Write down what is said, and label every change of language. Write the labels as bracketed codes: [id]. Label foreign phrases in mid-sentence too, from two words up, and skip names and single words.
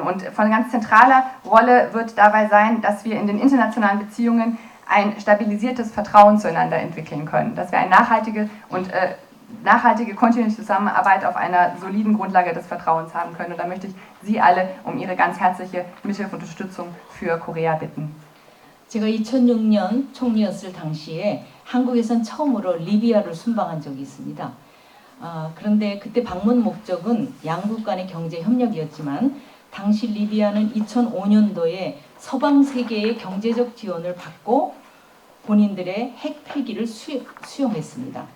[de] Und von ganz zentraler Rolle wird dabei sein, dass wir in den internationalen Beziehungen ein stabilisiertes Vertrauen zueinander entwickeln können, dass wir eine nachhaltige kontinuierliche Zusammenarbeit auf einer soliden Grundlage des Vertrauens haben können. Und da möchte ich Sie alle um Ihre ganz herzliche Mithilfe und Unterstützung für Korea bitten. [ko] 제가 2006년 총리였을 당시에 한국에선 처음으로 리비아를 순방한 적이 있습니다. 그런데 그때 방문 목적은 양국 간의 경제 협력이었지만 당시 리비아는 2005년도에 서방 세계의 경제적 지원을 받고 본인들의 핵 폐기를 수용했습니다.